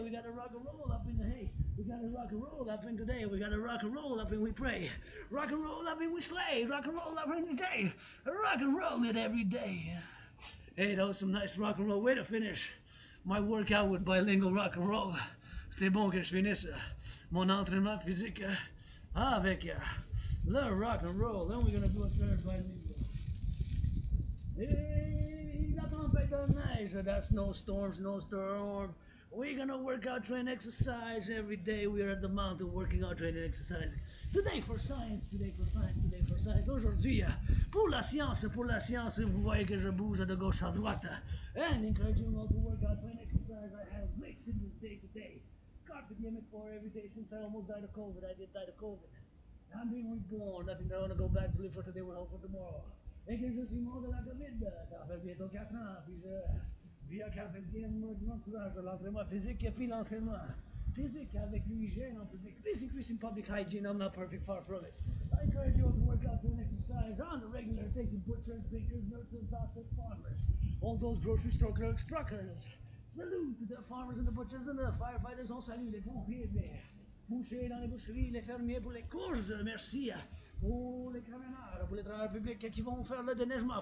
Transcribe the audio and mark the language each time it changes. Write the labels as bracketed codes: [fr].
[en] We gotta rock and roll up in the hay. We gotta rock and roll up in the day. We gotta rock and roll up and we pray. Rock and roll up and we slay. Rock and roll up in the day. Rock and roll it every day. Hey, that was some nice rock and roll. Way to finish my workout with bilingual rock and roll. [fr] C'était bon que je finisse mon entraînement physique avec le rock and roll. [en] Then we're gonna do a third bilingual. Hey, [fr] la tempête de neige, [en] that snowstorm. We're gonna work out, train, exercise every day. We are at the mountain working out, training, exercising. Today for science, today for science, today for science. [fr] Aujourd'hui, pour la science, vous voyez que je bouge de gauche à droite. [en] And encouraging you all to work out, train, exercise. I have great fitness day today. God forgive me for every day since I almost died of COVID. I did die of COVID. I'm being reborn. Nothing that I want to go back to live for today, we'll hope for tomorrow. [fr] Et que je suis mort de la COVID, ça fait bientôt 4 ans, puis je vis à 40e mois de l'entourage de l'entraînement physique et puis l'entraînement physique avec l'hygiène en public. [en] Please increase in public hygiene, I'm not perfect, far from it. I encourage you all to work out and exercise on the regular, taking butchers, bakers, nurses, doctors, farmers, all those grocery store clerks, truckers. Salute to the farmers and the butchers and the firefighters, [fr] on salue les pompiers [en] there. [fr] Bouchers dans les boucheries, les fermiers pour les courses, merci. Pour les camionneurs, pour les travailleurs publics qui vont faire le déneigement.